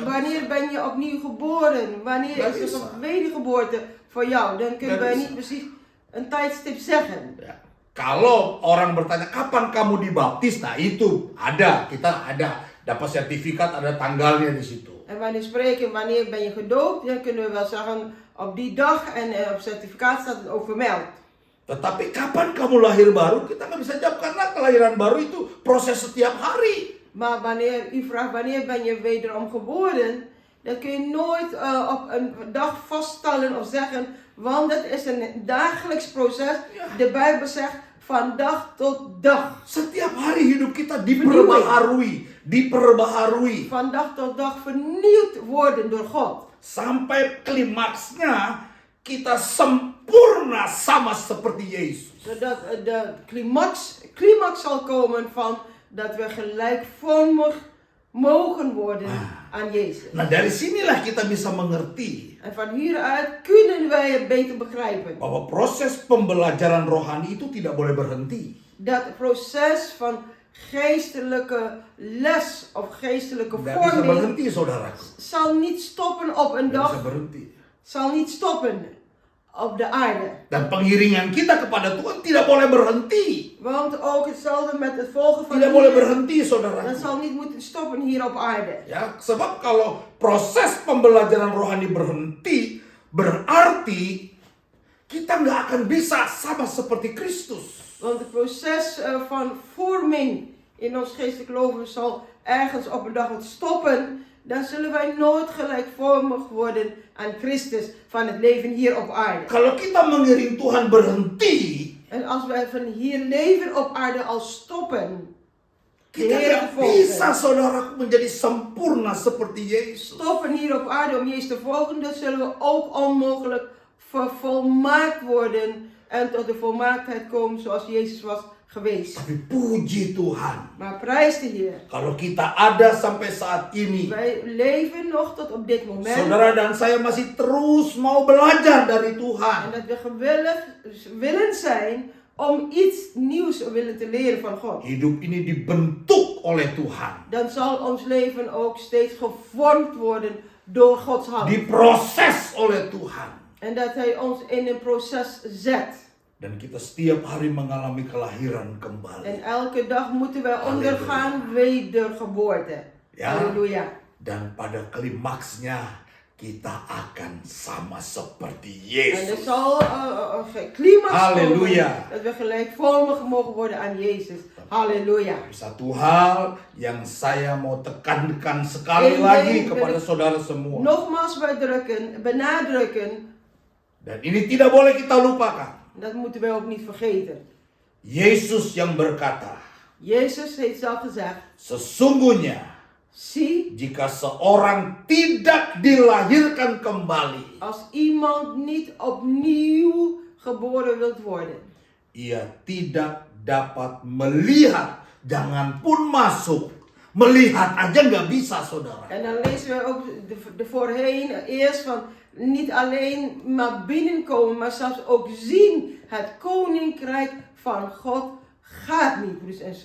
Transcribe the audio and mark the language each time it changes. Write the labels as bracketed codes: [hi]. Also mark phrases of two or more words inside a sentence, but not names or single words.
[nl] wanneer [id] bisa. [nl] ben je opnieuw geboren? Wanneer Dat is is er waar. een wedergeboorte voor jou? Dan kunnen Dat wij is niet precies een tijdstip zeggen. [id] Ya. Kalau orang bertanya kapan kamu dibaptis, nah itu ada, kita ada dapat sertifikat, ada tanggalnya di situ. [nl] En wanneer spreken, wanneer ben je gedoopt? Dan kunnen we wel zeggen op die dag en op certificaat staat het ook vermeld. [id] Tetapi kapan kamu lahir baru, kita nggak bisa jawab karena kelahiran baru itu proses setiap hari. [nl] Maar wanneer u vraagt wanneer ben je wederom geboren, dan kun je nooit op een dag vaststellen of zeggen, want het is een dagelijks proces. De Bijbel zegt van dag tot dag. [id] Setiap hari hidup kita diperbaharui. [nl] Van dag tot dag vernieuwd worden door God. [id] Sampai klimaksnya kita sempurna sama seperti Yesus. [nl] Zodat de climax zal komen van dat we gelijkvormig mogen worden aan Jezus. [id] Nah, dari sinilah kita bisa mengerti [nl] En van hieruit kunnen wij het beter begrijpen. [id] bahwa proses pembelajaran rohani itu tidak boleh berhenti. [nl] Dat het proces van geestelijke les of geestelijke [id] Tidak bisa [nl] vorming [id] berhenti, saudaraku. [nl] zal niet stoppen op een [id] Tidak bisa [nl] dag, [id] berhenti. [nl] zal niet stoppen op de aarde. [id] Dan pengiringan kita kepada Tuhan tidak boleh berhenti. [nl] Want ook hetzelfde met het volgen van [id] Tidak [nl] de [id] boleh [nl] Heer, [id] berhenti, [nl] dat [id] saudaraku. [nl] zal niet moeten stoppen hier op aarde. [id] Ya, sebab kalau proses pembelajaran rohani berhenti, berarti kita nggak akan bisa sama seperti Kristus. [nl] Want het proces van vorming in ons geestelijk leven zal ergens op een dag wat stoppen. Dan zullen wij nooit gelijkvormig worden aan Christus van het leven hier op aarde. [id] Kalau kita mengiring Tuhan berhenti, [nl] En als wij van hier leven op aarde al stoppen, de [id] kita [nl] Heer [id] nggak [nl] te [id] bisa, [nl] volgen, [id] saudaraku, menjadi sempurna seperti Yesus. [nl] stoppen hier op aarde om Jezus te volgen, dan zullen we ook onmogelijk vervolmaakt worden en tot de volmaaktheid komen zoals Jezus was geweest. [id] Tapi puji Tuhan, [nl] Maar prijs de Heer. [id] kalau kita ada sampai saat ini, [nl] Wij leven nog tot op dit moment. [id] saudara dan saya masih terus mau belajar dari [nl] En [id] Tuhan. [nl] dat we gewillig willen zijn om iets nieuws willen te leren van God. [id] Hidup ini dibentuk oleh Tuhan. [nl] Dan zal ons leven ook steeds gevormd worden door Gods hand. [id] Diproses oleh Tuhan. [nl] En dat Hij ons in een proces zet. [id] Dan kita setiap hari mengalami kelahiran kembali. [nl] En elke dag moeten wij ondergaan wedergeboorte. Ja. [id] Halleluja. Dan pada klimaksnya kita akan sama seperti [nl] En er [id] Yesus. [nl] zal een climax Halleluja. komen dat we gelijkvormig mogen worden aan Jezus. Halleluja. [id] Satu hal yang saya mau tekankan sekali [nl] Eén [id] lagi [nl] ding [id] kepada [nl] wil ik [id] saudara semua. [nl] Nogmaals benadrukken. [id] Dan ini tidak boleh kita lupakan. [nl] Dat moeten wij ook niet vergeten. [id] Yesus yang berkata, [nl] Jezus heeft zelf gezegd, [id] sesungguhnya [nl] zie, [id] jika seorang tidak dilahirkan kembali, [nl] als iemand niet opnieuw geboren wilt worden, [id] ia tidak dapat melihat, jangan pun masuk. Melihat aja nggak bisa, saudara. [nl] en dan lezen we ook de voorheen eerst van niet alleen maar binnenkomen, maar zelfs ook zien. Het koninkrijk van God gaat niet, broers en